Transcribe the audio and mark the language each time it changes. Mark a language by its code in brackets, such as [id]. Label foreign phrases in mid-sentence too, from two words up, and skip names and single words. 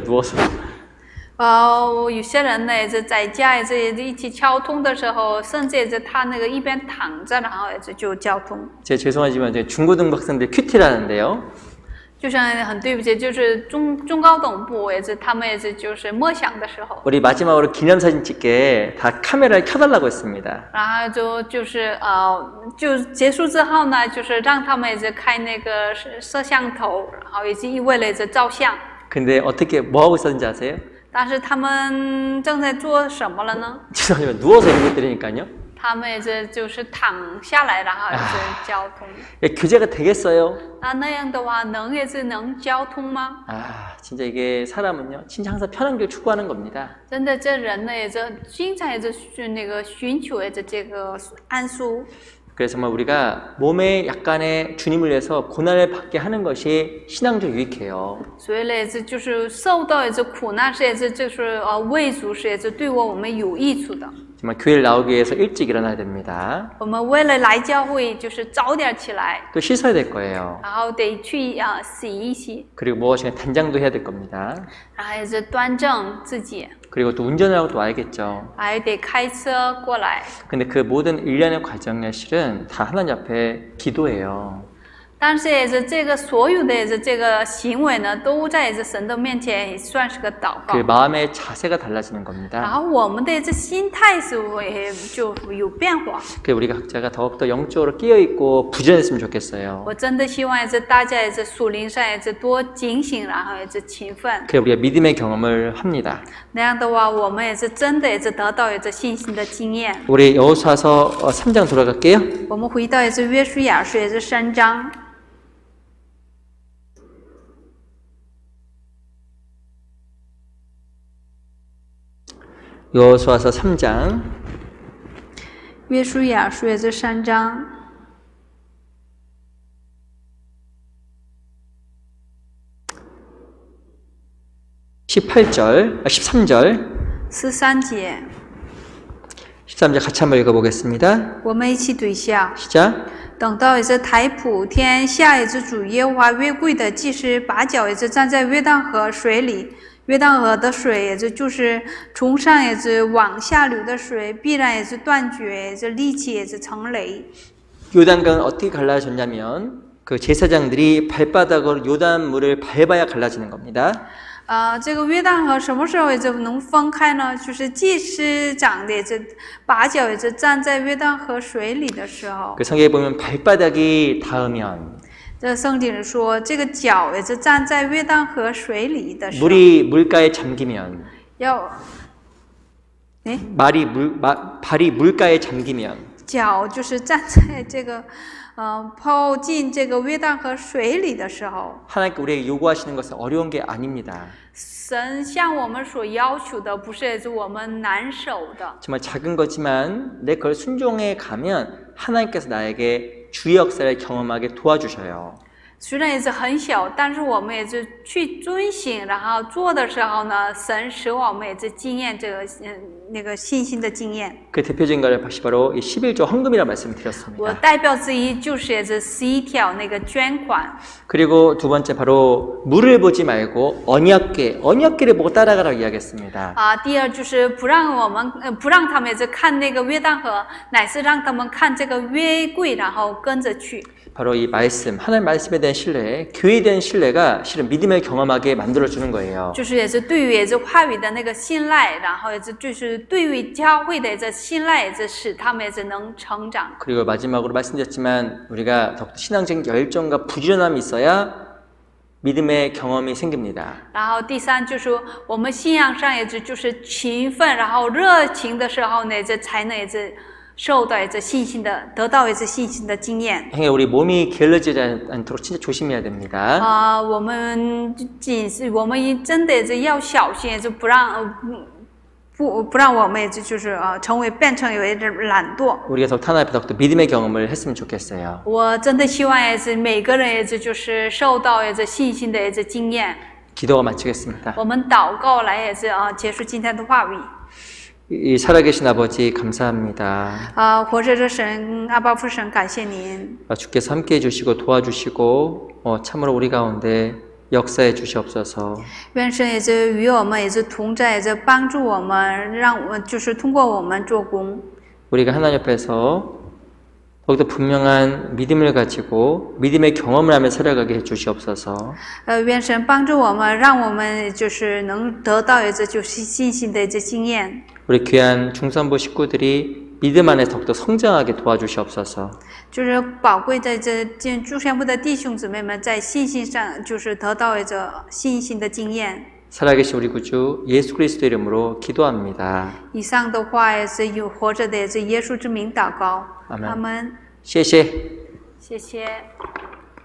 [ko] 누워서. [zh] 有些人呢也是在家也是一起交通的时候，甚至也是他那个一边躺着，然后也是就交通。 [ko] 제가 죄송하지만 중고등부 학생들 큐티라는데요. [zh] 就像很对不起，就是中高等部也是他们也是就是默想的时候， [ko] 우리 마지막으로 기념사진 찍게 다 카메라를 켜달라고 했습니다. [zh] 然后就结束之后呢，就是让他们也是开那个摄像头，然后也是为了也是照相。 [ko] 근데 어떻게 뭐 하고 있었는지 아세요? [zh] 但是他们正在做什么了呢？ [ko] 죄송하지만 누워서 이런 것들이니까요. [zh] 他们也是就是躺下来，然后也是交通。 [ko] 교제가 되겠어요? [zh] 那样的话，也是能交通吗？ [ko] 진짜 이게 사람은요, 진짜 항상 편한 길 추구하는 겁니다. [zh] 真的，这人呢也是经常也是寻求也是这个安舒。 [ko] 그래서 정말 우리가 몸에 약간의 주님을 위해서 고난을 받게 하는 것이 신앙적 유익해요. [zh] 所以呢，也是就是受到也是苦难是也是就是为主是也是对我们有益处的。 [ko] 정말 교회를 나오기 위해서 일찍 일어나야 됩니다. [zh] 我们为了来教会，就是早点起来， [ko] 또 씻어야 될 거예요. [zh] 然后得去洗一洗， [ko] 그리고 무엇인가 단장도 해야 될 겁니다. [zh] 然后也是端正自己， [ko] 그리고 또 운전을 하고 또 와야겠죠. [zh] 还得开车过来。 [ko] 근데 그 모든 일련의 과정이 실은 다 하나님 앞에 기도예요. [zh] 但是也是这个所有的也是这个行为呢，都在也是神的面前也算是个祷告。 [ko] 그 마음의 자세가 달라지는 [zh] 然 [ko] 겁니다. [zh] 后我们的这心态是会就有变化。 [ko] 그 우리 각자가 더욱더 영적으로 깨어있고 부지런했으면 좋겠어요. [zh] 我真的希望也是大家也是属灵上也是多警醒，然后也是勤奋。 [ko] 그래 우리가 믿음의 경험을 합니다. [zh] 那样的话，我们也是真的也是得到也是信心的经验。 [ko] 우리 여호수아서 3장 돌아갈게요. [zh] 我们回到也是约书亚书也是3章。 [ko] 여호수아서 3장 [zh] 约书亚书也是3章。 [ko] 13절 [zh] 13节， [ko] 13절 같이 한번 읽어보겠습니다. [zh] 我们一起对下。 [ko] 시작. [zh] 等到也是台普天下也是主耶和华约柜的祭司把脚也是站在约旦河水里，约旦河的水也是就是从上也是往下流的水，必然也是断绝，也是立起也是成雷。 [ko] 요단강은 어떻게 갈라졌냐면 그 제사장들이 발바닥으로 요단물을 밟아야 갈라지는 겁니다. [zh] 这个约旦河什么时候也是能分开呢？就是祭司长的也是把脚也是站在约旦河水里的时候。 [ko] 그 성경에 보면 발바닥이 닿으면 [zh] 这圣经里说，这个脚也是站在约旦河水里的时候， [ko] 물이 물가에 잠기면 [zh] 要， [ko] 발이 물가에 잠기면 [zh] 脚就是站在这个，泡进这个约旦河水里的时候， [ko] 하나님께 우리에게 요구하시는 것은 어려운 게 아닙니다. [zh] 神向我们所要求的不是也是我们难守的， [ko] 정말 작은 거지만 내 그걸 순종해 가면 하나님께서 나에게 주의 역사를 경험하게 도와주셔요. [zh] 虽然也是很小，但是我们也是去遵行，然后做的时候呢，神使我们也是经验这个那个信心的经验。 [ko] 그 대표적인 것이 바로 이 11조 헌금이라는 말씀을 [zh] 我 [ko] 드렸습니다. [zh] 代表之一就是这11条那个捐款。 [ko] 그리고 두 번째 바로 물을 보지 말고 언약궤를 보고 따라가라고 이야기했습니다. [zh] 第二就是不让他们看那个约旦河，乃是让他们看这个约柜，然后跟着去。 [ko] 바로 이 말씀, 하나님 말씀에 대한 신뢰, 교회에 대한 신뢰가 실은 믿음을 경험하게 만들어주는 거예요. [zh] 就是也是对于话语的那个信赖，然后就是对于教会的信赖，也是使他们能成长。 [ko] 그리고 마지막으로 말씀드렸지만 우리가 더욱더 신앙적인 열정과 부지런함이 있어야 믿음의 경험이 생깁니다. [zh] 然后第三就是我们信仰上就是勤奋，然后热情的时候呢，才能受到信心的，得到信心的经验。 [ko] 행여 우리 몸이 게을러지지 않도록 진짜 조심해야 됩니다. [zh] 我们真的要小心，不让我们就是变成有一点懒惰。 [ko] 우리가 더욱더 믿음의 경험을 했으면 좋겠어요. [zh] 我真的希望每个人就是受到信心的经验。 [ko] 기도가 마치겠습니다. [zh] 我们祷告来结束今天的话语。 [ko] 이 살아계신 아버지 감사합니다. [zh] 活着的神阿爸父神，感谢您。 [ko] 주께서 함께해 주시고 도와주시고 참으로 우리 가운데 역사해 주시옵소서. [zh] 愿神与我们同在，帮助我们，让我就是通过我们做工。 [ko] 우리가 하나님 앞에서 더욱더 분명한 믿음을 가지고 믿음의 경험을 하며 살아가게 해 주시옵소서. [zh] 愿神帮助我们，让我们就是能得到就是信心的经验。 [ko] 우리 귀한 중산부 식구들이 믿음 안에 더욱더 성장하게 도와주시옵소서. [zh] 就是宝贵的诸天部的弟兄姊妹们，在信心上就是得到信心的经验。 [ko] 살아계신 우리 구주 예수 그리스도 이름으로 기도합니다. [zh] 以上的话是有活着的耶稣之名祷告。 [ko] 아멘. [zh] 阿门。谢谢。谢谢。